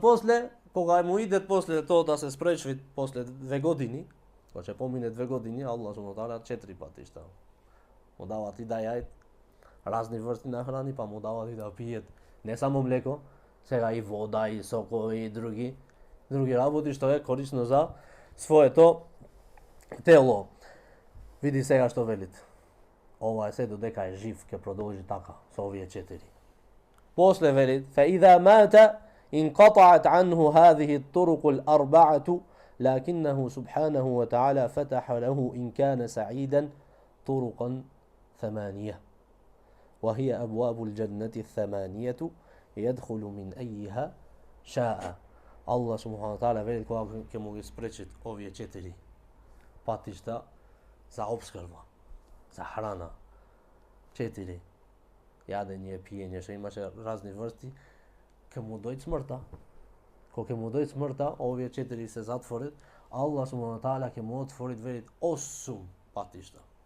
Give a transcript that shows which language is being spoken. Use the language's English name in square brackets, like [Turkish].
[Macedonian] После, кога му иде после тоа да се спречви после 2 години, кога ќе помине 2 години, Allah subhanahu wa ta'ala 4 патишта му дават и да јајат разни врсти на храни, па му дават и да пиет не само млеко, сега и вода, и сокови, и други работи што е корисно за своето тело. Види сега што велит. Ова е се додека е жив, ќе продолжи така со овие 4. [Arabic] После велит: فإذا مات انقطعت عنه هذه الطرق الأربعة لكنه سبحانه وتعالى فتح له إن كان سعيدا طرقا 8 وهي أبواب الجنة 8 يدخل من أيها شاء. [Macedonian] Allah subhanahu wa ta'ala veli kога ќе му ги спречит овие 4 патишта за обскрба, за храна. 4 јадење, пиење, што имаше разни врсти, ќе му дојде смртта. Кога ќе му дојде смртта, овие 4 се затворат, Allah subhanahu wa ta'ala ќе му отвори велит 8 патишта.